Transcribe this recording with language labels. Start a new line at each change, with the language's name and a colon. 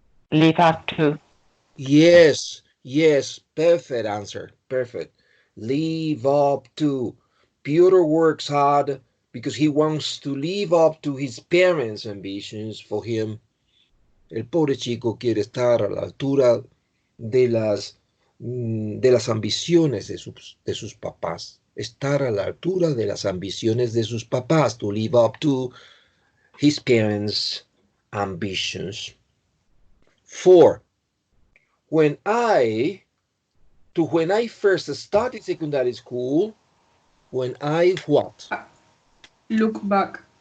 English: Live up to. Yes, perfect answer, perfect. Live up to. Piotr works hard because he wants to live up to his parents' ambitions for him.
Spanish: El pobre chico quiere estar a la altura de las ambiciones de sus papás. Estar a la altura de las ambiciones de sus papás.
English: To live up to his parents' ambitions. 4. When I first started secondary school, when I what? Look back.